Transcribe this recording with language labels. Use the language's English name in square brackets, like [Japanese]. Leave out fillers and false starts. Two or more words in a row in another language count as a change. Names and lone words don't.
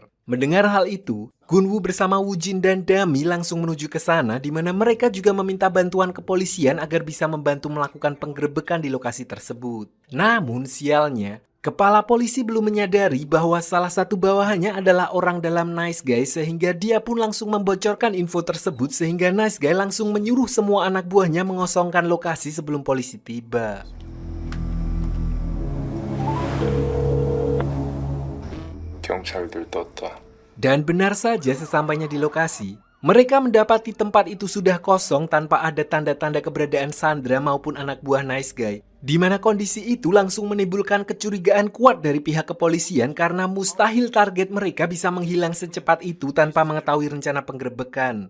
[Indonesian] Mendengar hal itu, Gunwoo bersama Woojin dan Dami langsung menuju ke sana di mana mereka juga meminta bantuan kepolisian agar bisa membantu melakukan penggerebekan di lokasi tersebut. Namun sialnya, kepala polisi belum menyadari bahwa salah satu bawahannya adalah orang dalam Nice Guy sehingga dia pun langsung membocorkan info tersebut sehingga Nice Guy langsung menyuruh semua anak buahnya mengosongkan lokasi sebelum polisi tiba. [Korean] 경찰들 떴다. [Indonesian] Dan benar saja sesampainya di lokasi, mereka mendapati tempat itu sudah kosong tanpa ada tanda-tanda keberadaan Sandra maupun anak buah Nice Guy. Di mana kondisi itu langsung menimbulkan kecurigaan kuat dari pihak kepolisian karena mustahil target mereka bisa menghilang secepat itu tanpa mengetahui rencana penggerebekan.